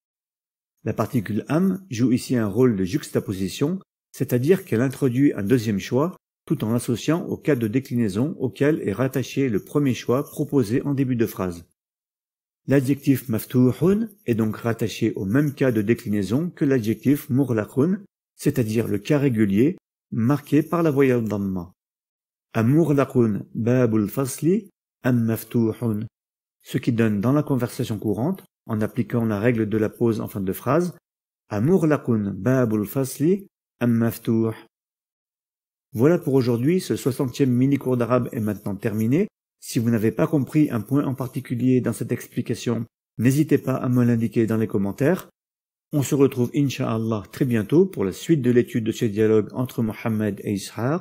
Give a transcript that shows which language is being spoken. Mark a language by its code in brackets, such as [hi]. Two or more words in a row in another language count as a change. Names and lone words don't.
[fr] La particule am joue ici un rôle de juxtaposition, c'est-à-dire qu'elle introduit un deuxième choix tout en l'associant au cas de déclinaison auquel est rattaché le premier choix proposé en début de phrase. L'adjectif maftuhun est donc rattaché au même cas de déclinaison que l'adjectif mughlaqun, c'est-à-dire le cas régulier marqué par la voyelle dhamma. [ar] أمغلق باب الفصل أم مفتوح, [fr] ce qui donne dans la conversation courante, en appliquant la règle de la pause en fin de phrase, [ar] أمغلق باب الفصل أم مفتوح. [fr] Voilà pour aujourd'hui, ce 60e mini-cours d'arabe est maintenant terminé. Si vous n'avez pas compris un point en particulier dans cette explication, n'hésitez pas à me l'indiquer dans les commentaires. On se retrouve incha'Allah très bientôt pour la suite de l'étude de ce dialogue entre Mohammed et Ishaq.